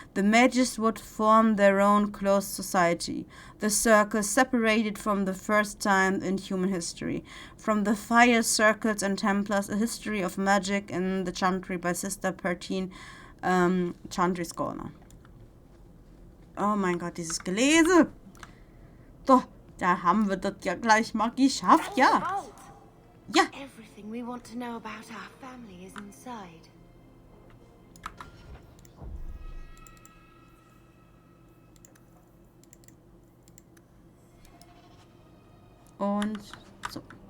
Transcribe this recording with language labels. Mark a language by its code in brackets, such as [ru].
[en] The mages would form their own closed society, the circle separated from the first time in human history. From the Fire Circles and Templars, a history of magic in the chantry by Sister Pertine, Chantry Scholar. [de] Oh mein Gott, dieses Gelese. So, da haben wir das ja gleich mal geschafft, ja. Ja. [en] Everything we want to know about our family is inside. [de] Und so.